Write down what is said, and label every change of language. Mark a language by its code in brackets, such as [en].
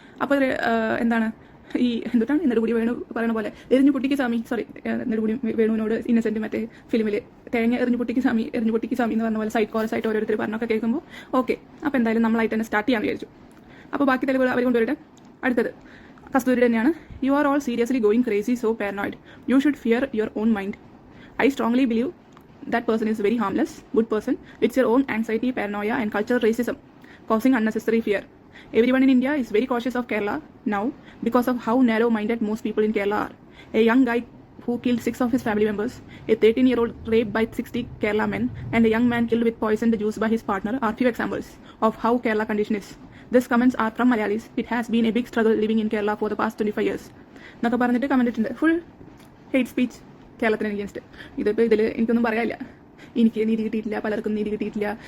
[ml] അപ്പോൾ എന്താണ് ഈ എന്തുട്ടാണ് നെടുമുടി വേണു പറയുന്ന പോലെ എറിഞ്ഞു പൊട്ടിക്ക് സ്വാമി, നെടുമുടി വേണുവിനോട് ഇന്നസെന്റ് മറ്റേ ഫിലിമിൽ തേങ്ങ എറിഞ്ഞു പൊട്ടിക്ക് സ്വാമി എന്ന് പറഞ്ഞ പോലെ സൈഡ് കോറസ് ആയിട്ട് ഓരോരുത്തർ പറഞ്ഞൊക്കെ കേൾക്കുമ്പോൾ ഓക്കെ, അപ്പോൾ എന്തായാലും നമ്മളായിട്ട് തന്നെ സ്റ്റാർട്ട് ചെയ്യാൻ വിചാരിച്ചു. അപ്പോൾ ബാക്കി തെളിവുകൾ അവർ കൊണ്ടുവരട്ടെ. അടുത്തത് കസ്തൂരി തന്നെയാണ്. [en] You are all seriously going crazy, so paranoid. You should fear your own mind. I strongly believe that person is very harmless, good person. It's your own anxiety, paranoia and cultural racism causing unnecessary fear. Everyone in India is very cautious of Kerala now because of how narrow-minded most people in Kerala are. A young guy who killed 6 of his family members, a 13-year-old raped by 60 Kerala men, and a young man killed with poisoned juice by his partner are few examples of how Kerala condition is. These comments are from Malayalis. It has been a big struggle living in Kerala for the past 25 years. [ml] എന്നൊക്കെ പറഞ്ഞിട്ട് comment ഇട്ടുണ്ട്. [en] full hate speech [ml] കേരളത്തിന് against. ഇതിപ്പോൾ ഇതിൽ എനിക്കൊന്നും പറയാനില്ല. എനിക്ക് നീതി കിട്ടിയിട്ടില്ല, പലർക്കും നീതി കിട്ടിയിട്ടില്ല.